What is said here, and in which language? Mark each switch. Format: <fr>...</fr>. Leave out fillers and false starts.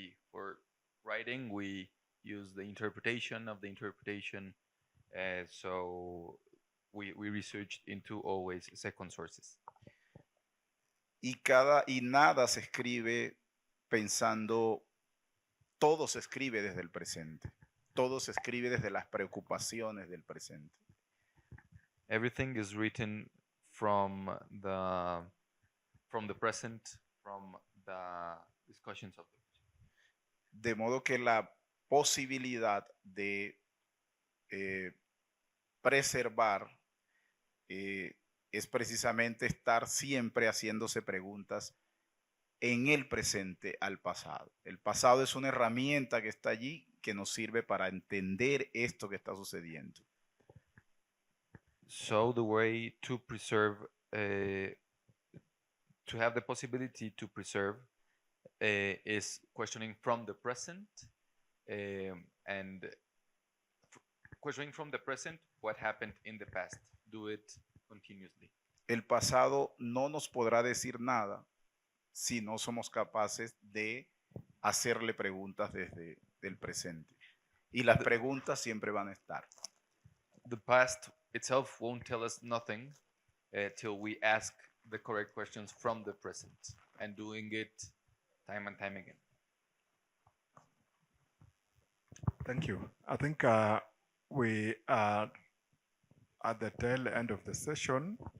<en>For writing, we use the interpretation of the interpretation. So we researched into always second sources.</en> <es>Y nada se escribe pensando, todo se escribe desde el presente. Todo se escribe desde las preocupaciones del presente.</es> <en>Everything is written from the present, from the discussions of the present.</en> <es>De modo que la posibilidad de preservar es precisamente estar siempre haciéndose preguntas en el presente al pasado. El pasado es una herramienta que está allí que nos sirve para entender esto que está sucediendo.</es> <en>So the way to preserve, to have the possibility to preserve, is questioning from the present, and questioning from the present what happened in the past. Do it continuously.</en> <es>El pasado no nos podrá decir nada si no somos capaces de hacerle preguntas desde el presente. Y las preguntas siempre van a estar.</es> <en>The past itself won't tell us nothing till we ask the correct questions from the present, and doing it time and time again. Thank you. I think we are at the tail end of the session.</en>